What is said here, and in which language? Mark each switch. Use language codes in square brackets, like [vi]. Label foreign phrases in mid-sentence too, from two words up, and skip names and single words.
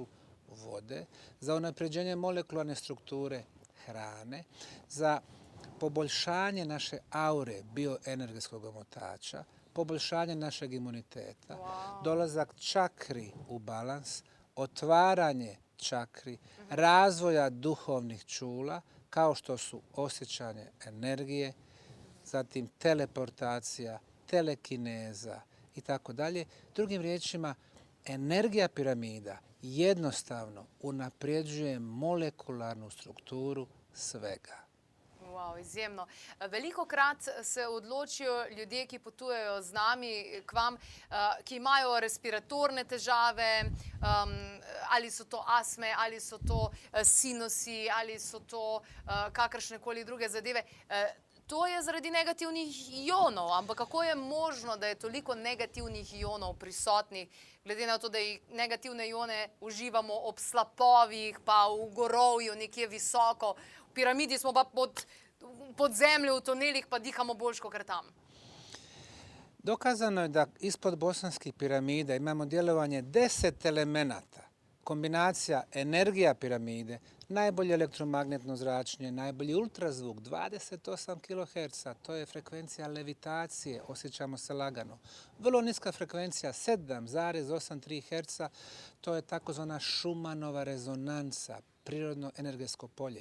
[bs] vode, za unapređenje molekularne strukture hrane, za poboljšanje naše aure bioenergetskog omotača, poboljšanje našeg imuniteta, dolazak čakri u balans, otvaranje čakri, razvoja duhovnih čula, kao što su osjećanje energije, zatim teleportacija, telekineza i tako dalje. Drugim riječima, energija piramida jednostavno unapređuje molekularnu strukturu svega. Wow, [sl] izjemno. Velikokrat se odločijo ljudje, ki potujejo z nami k vam, ki imajo respiratorne težave, ali so to astme, ali so to sinusi, ali so to kakršnekoli druge zadeve. To je zaradi negativnih ionov, ampak kako je možno, da je toliko negativnih ionov prisotnih, glede na to, da negativne ione uživamo ob slapovih, pa v gorovju nekje visoko, v piramidi smo pa pod zemljo, v tunelih pa dihamo boljš kot tam. [bs] Dokazano je da ispod bosanskih piramida imamo djelovanje 10 elemenata. Kombinacija energija piramide, najbolje elektromagnetno zračenje, najbolji ultrazvuk, 28 kHz, to je frekvencija levitacije, osjećamo se lagano. Vrlo niska frekvencija, 7,83 Hz, to je takozvana Schumannova rezonanca, prirodno energetsko polje.